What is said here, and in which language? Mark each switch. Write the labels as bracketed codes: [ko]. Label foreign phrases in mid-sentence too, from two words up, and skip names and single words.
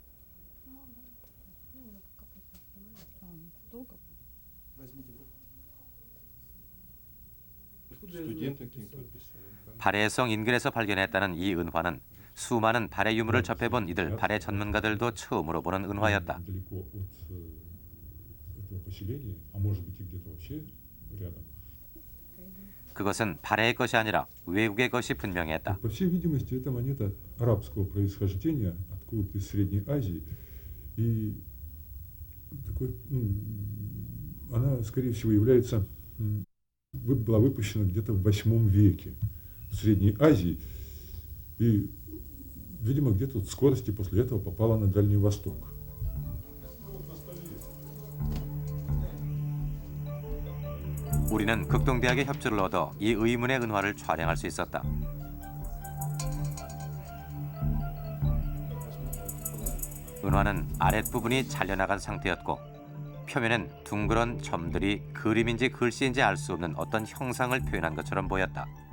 [ko] 발해성 인근에서 발견했다는 이 은화는 수많은 발해 유물을 접해본 이들 발해 전문가들도 처음으로 보는 은화였다. 그것은 발해의 것이 아니라 외국의 것이 분명했다. [ru] По всей видимости, это монета арабского происхождения, откуда-то из Средней Азии. И такой, она, скорее всего, была выпущена где-то в VIII веке в Средней Азии. И, видимо, где-то в скорости после этого попала на Дальний Восток. [ko] 우리는 극동대학의 협조를 얻어 이 의문의 은화를 촬영할 수 있었다. 은화는 아랫부분이 잘려나간 상태였고 표면엔 둥그런 점들이 그림인지 글씨인지 알 수 없는 어떤 형상을 표현한 것처럼 보였다.